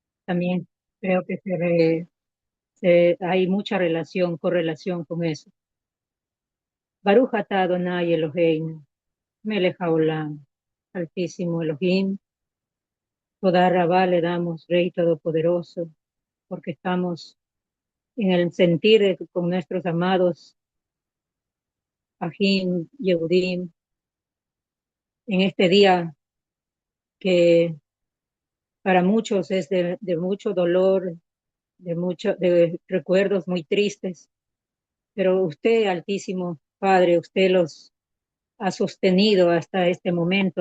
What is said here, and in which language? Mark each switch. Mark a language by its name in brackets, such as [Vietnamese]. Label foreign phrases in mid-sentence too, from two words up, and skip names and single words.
[Spanish] también creo que hay mucha correlación con eso. [Hebrew] ברוך אתה אדוני אלוהינו, מלך העולם, [Spanish] Altísimo Elohim, [Hebrew] תודה רבה [Spanish] le damos, Rey Todopoderoso, porque estamos en el sentir con nuestros amados [Hebrew] אחים, יהודים, [Spanish] en este día que para muchos es de mucho dolor, de recuerdos muy tristes, pero usted, Altísimo Padre, usted los ha sostenido hasta este momento.